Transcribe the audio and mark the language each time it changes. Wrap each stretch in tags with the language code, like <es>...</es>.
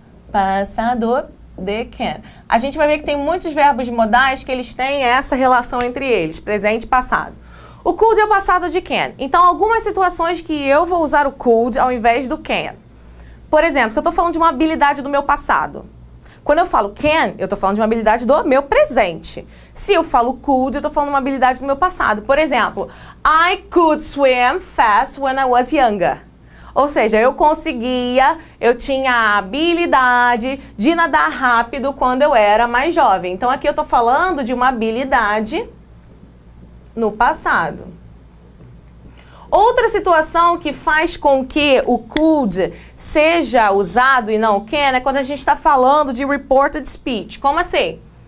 <pt>Passado de can. A gente vai ver que tem muitos verbos modais que eles têm essa relação entre eles, presente e passado. O could é o passado de can. Então, algumas situações que eu vou usar o could ao invés do can. Por exemplo, se eu estou falando de uma habilidade do meu passado. Quando eu falo can, eu estou falando de uma habilidade do meu presente. Se eu falo could, eu estou falando de uma habilidade do meu passado. Por exemplo,</pt> <en>I could swim fast when I was younger.</en> <pt>Ou seja, eu tinha a habilidade de nadar rápido quando eu era mais jovem. Então, aqui eu estou falando de uma habilidade no passado. Outra situação que faz com que o could seja usado e não o can é quando a gente está falando de reported speech. Como assim?</pt>